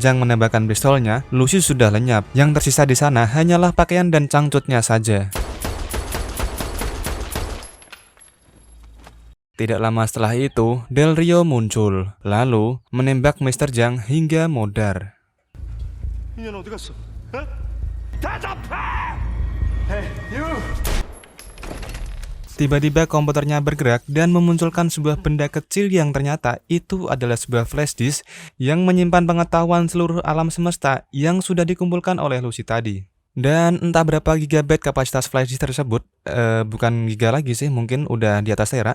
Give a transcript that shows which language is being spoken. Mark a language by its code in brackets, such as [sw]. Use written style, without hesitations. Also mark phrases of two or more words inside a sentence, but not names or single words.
[id] Zhang menembakkan pistolnya, Lucy sudah lenyap. Yang tersisa di sana hanyalah pakaian dan cangcutnya saja. Tidak lama setelah itu, Del Rio muncul, lalu menembak Mr. Zhang hingga modar. [ko] 인연 어디 갔어? 어? 다 잡혀! [en] Hey, you! [id] Tiba-tiba komputernya bergerak dan memunculkan sebuah benda kecil yang ternyata itu adalah sebuah [en] flash disk [id] yang menyimpan pengetahuan seluruh alam semesta yang sudah dikumpulkan oleh Lucy tadi. Dan entah berapa gigabyte kapasitas [en] flash disk [id] tersebut, bukan giga lagi sih, mungkin udah di atas tera.